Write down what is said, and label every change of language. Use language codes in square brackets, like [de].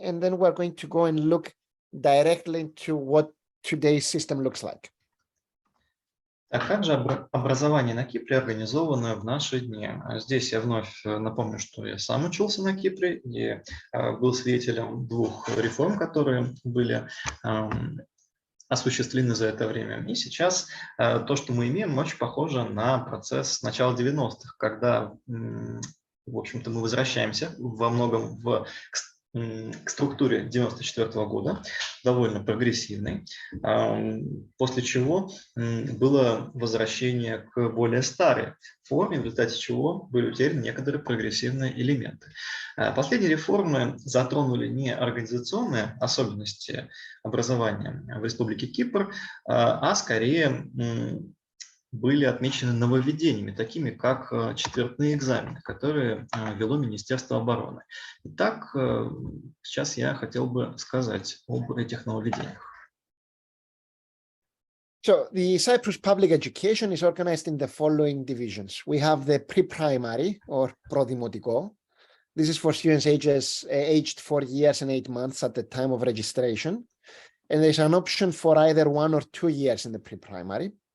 [en] And then we're going to go and look directly into what today's system looks like. [ru] А как же образование на Кипре организовано в наши дни? Здесь я вновь напомню, что я сам учился на Кипре и был свидетелем двух реформ, которые были осуществлены за это время. И сейчас то, что мы имеем, очень похоже на процесс начала 90-х, когда, в общем-то, мы возвращаемся во многом к структуре 94 года, довольно прогрессивной, после чего было возвращение к более старой форме, в результате чего были утеряны некоторые прогрессивные элементы. Последние реформы затронули не организационные особенности образования в Республике Кипр, а скорее были отмечены нововведениями, такими как четвертные экзамены, которые вело Министерство обороны. Итак, сейчас я хотел бы сказать об этих нововведениях. [en] So the Cyprus public education is organized in the following divisions. We have the pre-primary or prodimotiko, This is for students aged 4 years and 8 months at the time of registration. And there's an option for either 1 or 2 years in the pre-primary.